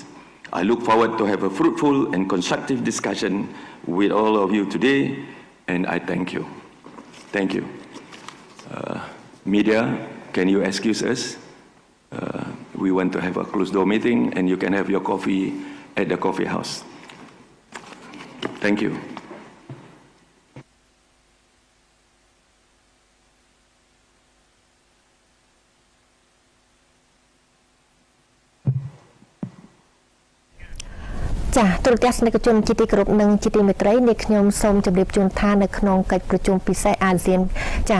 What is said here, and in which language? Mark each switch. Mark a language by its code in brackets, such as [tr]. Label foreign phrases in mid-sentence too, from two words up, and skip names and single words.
[en] I look forward to have a fruitful and constructive discussion with all of you today, and I thank you. Thank you. Media, can you excuse us? We want to have a closed-door meeting, and you can have your coffee at the coffee house. Thank you. [km] ទូរទស្សនិកជនជាទីគោរពនិងជាទីមេត្រីនេះខ្ញុំសូមជម្រាបជូនថានៅក្នុងកិច្ចប្រជុំពិសេសអាស៊ានចា